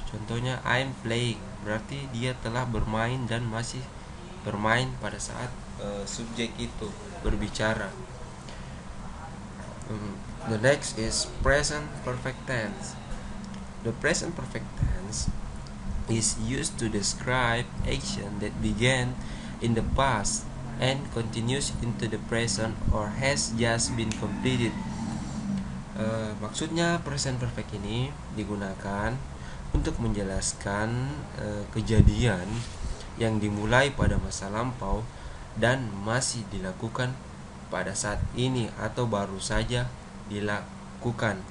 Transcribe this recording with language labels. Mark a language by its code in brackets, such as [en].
[id] Contohnya [en] I'm playing, [id] berarti dia telah bermain dan masih bermain pada saat subjek itu berbicara. [en] The next is present perfect tense. The present perfect tense is used to describe action that began in the past and continues into the present or has just been completed. [id] Maksudnya present perfect ini digunakan untuk menjelaskan kejadian yang dimulai pada masa lampau dan masih dilakukan pada saat ini atau baru saja dilakukan.